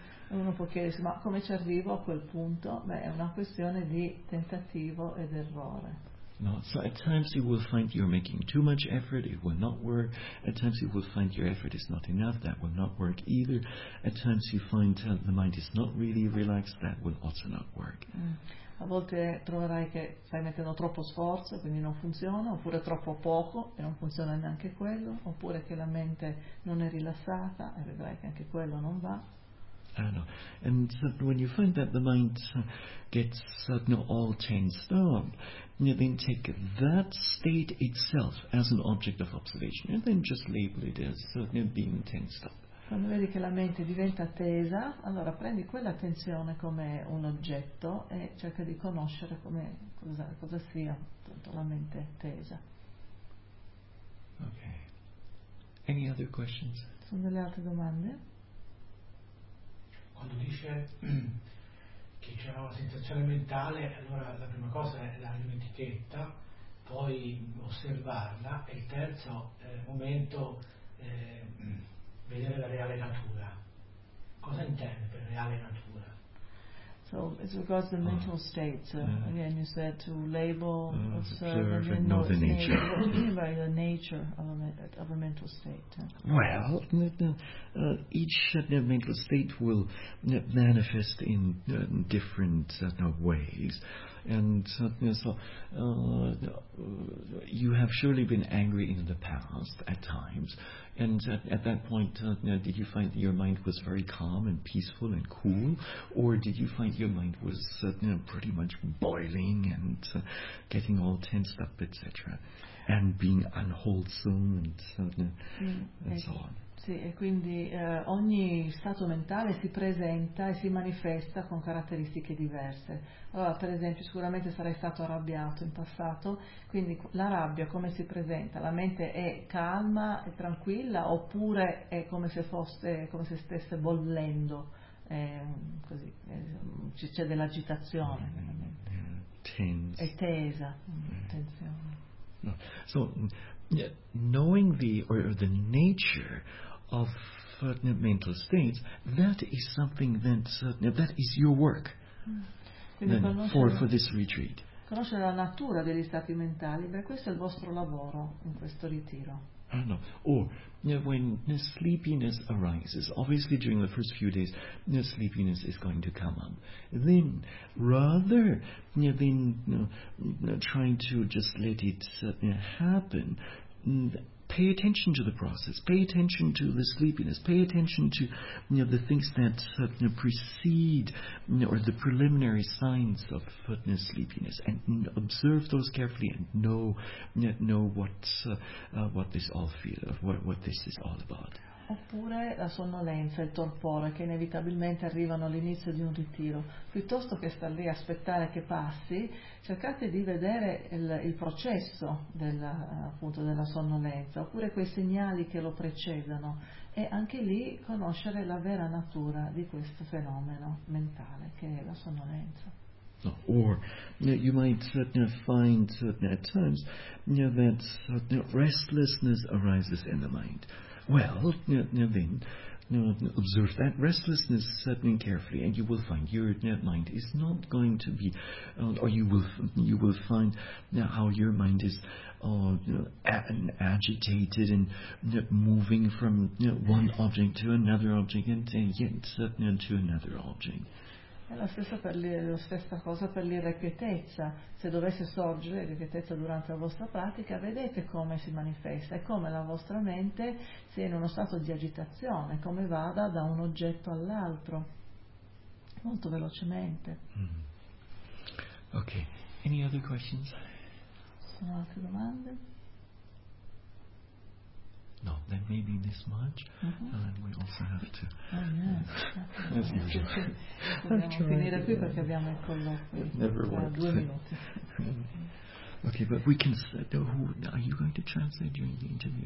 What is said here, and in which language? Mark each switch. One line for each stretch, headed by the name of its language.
Italian: Uno può chiedersi, ma come ci arrivo a quel punto? Beh, è una questione di tentativo ed errore.
English: No, so at times you will find you're making too much effort, it will not work. At times you will find your effort is not enough, that will not work either. At times you find the mind is not really relaxed, that will also not work.
Italian: A volte troverai che stai mettendo troppo sforzo e quindi non funziona, oppure troppo poco e non funziona neanche quello, oppure che la mente non è rilassata e vedrai che anche quello non va.
English: And when you find that the mind gets all tensed up, then take that state itself as an object of observation and then just label it as being tensed up.
Italian: Quando vedi che la mente diventa tesa, allora prendi quella tensione come un oggetto e cerca di conoscere come cosa sia la mente tesa.
English: Ok. Any other questions?
Italian: Sono delle altre domande? Quando dice che c'è una sensazione mentale, allora la prima cosa è dare un'etichetta, poi osservarla, e il terzo momento vedere la reale natura. Cosa intende per reale natura?
English: So, as regards the mental state, again, you said to label, observe, and know the nature. What do you mean by the nature of a mental state? Well, each mental state will manifest in different ways. And you have surely been angry in the past at times. And at that point, did you find your mind was very calm and peaceful and cool? Or did you find your mind was pretty much boiling and getting all tensed up, etc.? And being unwholesome and so on.
Italian: Sì, e quindi ogni stato mentale si presenta e si manifesta con caratteristiche diverse. Allora, per esempio, sicuramente sarei stato arrabbiato in passato, quindi la rabbia come si presenta? La mente è calma e tranquilla oppure è come se fosse, come se stesse bollendo, così, c'è dell'agitazione nella mente.
English: Tense.
Italian: È tesa, tensione.
English: No. So, knowing the nature of mental states, that is something that is your work for this retreat.
Italian: Conoscere la natura degli stati mentali, beh, questo è il vostro lavoro in questo ritiro.
English: Oh, no. Or when sleepiness arises, obviously during the first few days sleepiness is going to come up, then rather than trying to just let it happen, pay attention to the process, pay attention to the sleepiness, pay attention to the things that precede or the preliminary signs of sleepiness, and observe those carefully and know what this all feels, what this is all about.
Italian: Oppure la sonnolenza, il torpore che inevitabilmente arrivano all'inizio di un ritiro, piuttosto che star lì a aspettare che passi, cercate di vedere il processo della sonnolenza, oppure quei segnali che lo precedono, e anche lì conoscere la vera natura di questo fenomeno mentale che è la sonnolenza.
English: Or you might find at times that restlessness arises in the mind. Well, then observe that restlessness suddenly carefully, and you will find your mind is not going to be, or you will find how your mind is agitated and moving from one object to another object, and yet to another object.
Italian: È la stessa cosa per l'irrequietezza. Se dovesse sorgere l'irrequietezza durante la vostra pratica, vedete come si manifesta, è come la vostra mente sia in uno stato di agitazione, come vada da un oggetto all'altro molto velocemente.
English: Ok, any other questions?
Italian: Sono altre domande?
English: No, then maybe this much, and we also have to. Oh, yes. As usual.
Italian: Dobbiamo finire qui perché abbiamo il colloquio.
English: Never
Italian: tra
English: worked.
Italian: Due minuti.
English: Okay, but we can. Are you going to translate during the interview?